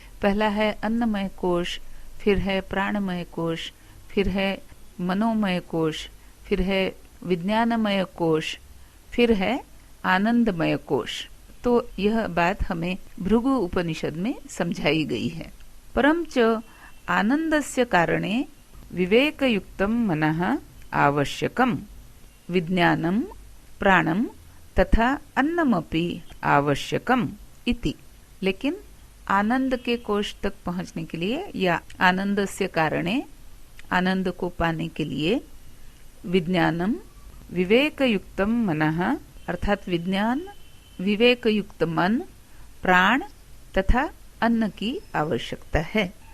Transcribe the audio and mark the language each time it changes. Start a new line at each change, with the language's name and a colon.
Hindi: पहला है अन्नमय कोश, फिर है प्राणमय कोश, फिर है मनोमय कोश, फिर है विज्ञानमय कोश, फिर है आनंदमय कोश। तो यह बात हमें भृगु उपनिषद में समझाई गई है।
Sanskrit: परम च आनंदस्य कारणे विवेकयुक्तं मनः आवश्यकम्, विज्ञानं प्राणं तथा अन्नमपि आवश्यकम् इति।
Hindi: लेकिन आनंद के कोश तक पहुंचने के लिए या आनंद से कारणे, आनंद को पाने के लिए,
Sanskrit: विज्ञानम विवेकयुक्तम मनः
Hindi: अर्थात विज्ञान, विवेकयुक्त मन, प्राण तथा अन्न की आवश्यकता है।